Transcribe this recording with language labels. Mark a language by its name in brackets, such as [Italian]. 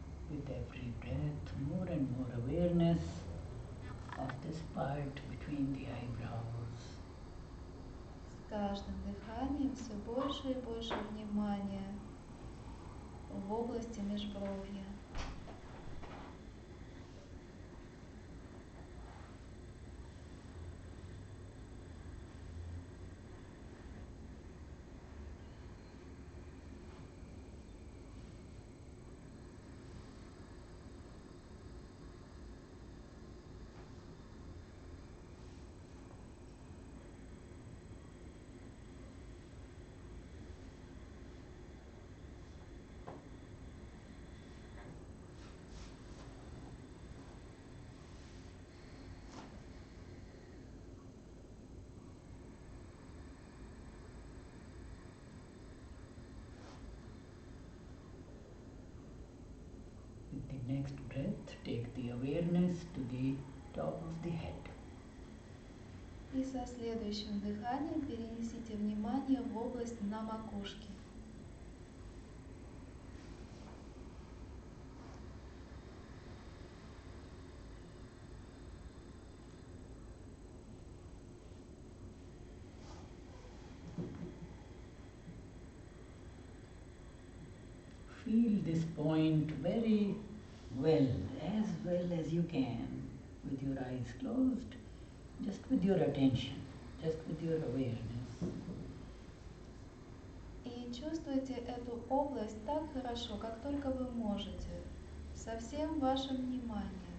[English] With every breath, more and more awareness of this part between the eyebrows. [Russian] С каждым дыханием все больше и больше внимания в области межбровья. [English] With the next breath, take the awareness to the top of the head. [Russian] И со следующим дыханием перенесите внимание в область на макушке. [English] Feel this point very well as you can, with your eyes closed, just with your attention, just with your awareness. [Russian] И чувствуйте эту область так хорошо, как только вы можете, со всем вашим вниманием.